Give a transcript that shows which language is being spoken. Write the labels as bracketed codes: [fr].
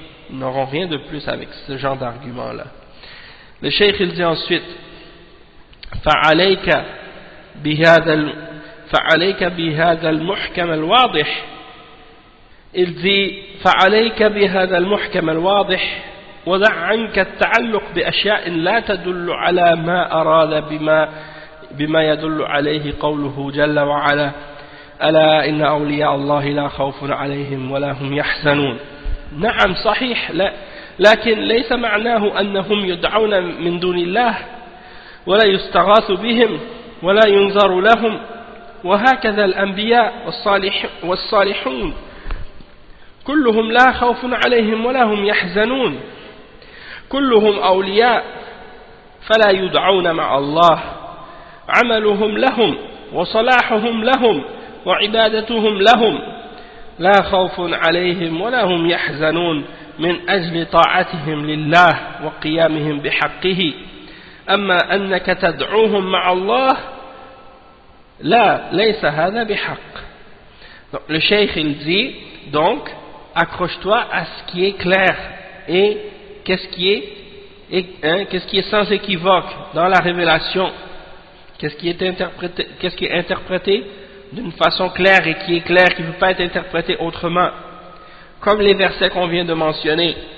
[fr] Ils n'auront rien de plus avec ce genre d'argument-là. Le cheikh il dit ensuite [ar] فعليك بهذا المحكم الواضح. [fr] Il dit [ar] فعليك بهذا المحكم الواضح ودع عنك التعلق بأشياء لا تدل على ما أراد بما يدل عليه قوله جل وعلا ألا إن أولياء الله لا خوف عليهم ولا هم يحزنون. نعم صحيح، لكن ليس معناه أنهم يدعون من دون الله ولا يستغاث بهم ولا ينظر لهم، وهكذا الأنبياء والصالحون كلهم لا خوف عليهم ولا هم يحزنون، كلهم أولياء فلا يدعون مع الله، عملهم لهم وصلاحهم لهم وعبادتهم لهم، لا خوف عليهم ولا هم يحزنون من أجل طاعتهم لله وقيامهم بحقه، أما أنك تدعوهم مع الله لا ليس هذا بحق. [fr] Donc, le cheikh il dit donc accroche-toi à ce qui est clair et qu'est-ce qui est sans équivoque dans la révélation, qu'est-ce qui est interprété d'une façon claire et qui est clair, qui ne peut pas être interprété autrement, comme les versets qu'on vient de mentionner,